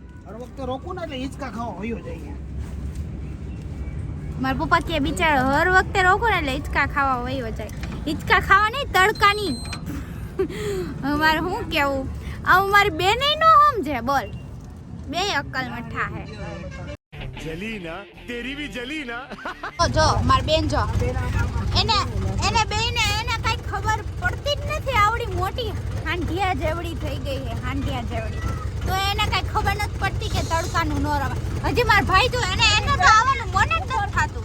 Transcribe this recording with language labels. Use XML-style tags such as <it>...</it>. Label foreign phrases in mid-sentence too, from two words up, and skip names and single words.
<gu>હર વખતે રોકું ને એટલે હિંચકા ખાવા વયો જાય. મારા પપ્પા કે બિચારો હર વખતે રોકો ને એટલે હિંચકા ખાવા વયો જાય. હિંચકા ખાવા નહીં, તડકાની. અમારે શું કેવું? હવે મારી બેન નો સમજે, બોલ. બે અક્કલ મઠ્ઠા હે.</gu> <hi>जली ना तेरी भी जली ना</hi> <gu>જો મારી બેન જો એને બેને એને કઈ ખબર પડતી જ નથી. આવડી મોટી હાંડિયા જેવડી થઈ ગઈ છે, હાંડિયા જેવડી. તો એને કઈ ખબર નથી પડતી કે તડકાનું ન રમાય. હજી મારા ભાઈ તો એને તો આવવાનું મન જ નથી થતું.</gu>